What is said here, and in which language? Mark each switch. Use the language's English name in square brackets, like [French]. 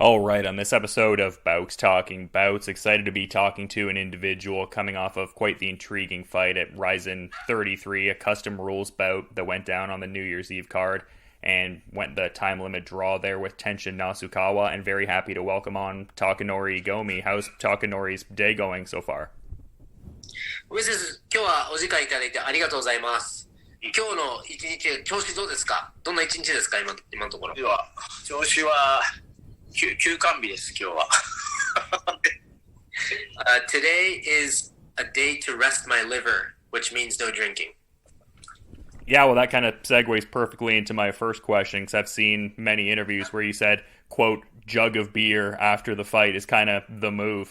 [English] All right, on this episode of Bouts Talking Bouts, excited to be talking to an individual coming off of quite the intriguing fight at Rizin 33, a custom rules bout that went down on the New Year's Eve card and went the time limit draw there with Tenshin Nasukawa, and very happy to welcome on Takanori Gomi. How's Takanori's day going so far? [Japanese] ウェス今日はお時間いただいてありがとうございます。今日の一日、調子どうですか？どんな一日ですか？今のところ。では、調子は休館日です、今日は。 [English] Today is a day to rest my liver, which means no drinking. Yeah, well, that kind of segues perfectly into my first question, because I've seen many interviews where you said, quote, jug of beer after the fight is kind of the move.